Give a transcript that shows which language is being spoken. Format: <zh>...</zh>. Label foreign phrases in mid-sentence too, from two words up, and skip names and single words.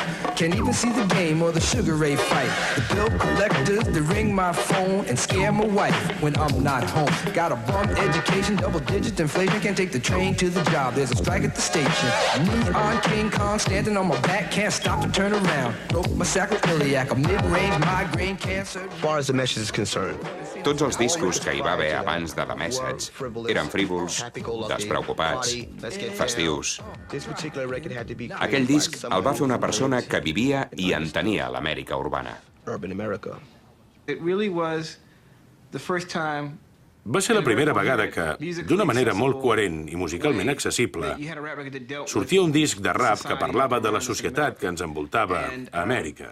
<en>Can't even see the game or the Sugar Ray fight. The bill collectors, they ring my phone and scare my wife when I'm not home. Got a bum education, double-digit inflation. Can't take the train to the job, there's a strike at the station. Neon King Kong standing on my back, can't stop to turn around. Broke my sacroiliac, a mid-range migraine cancer. As far as the message is concerned,</en> <ca>tots els discos que hi va haver abans de The Message eren frívols, despreocupats, festius. Aquell disc el va fer una persona que vivia i entenia l'Amèrica urbana. Va ser la primera vegada que, d'una manera molt coherent i musicalment accessible, sortia un disc de rap que parlava de la societat que ens envoltava a Amèrica.</ca>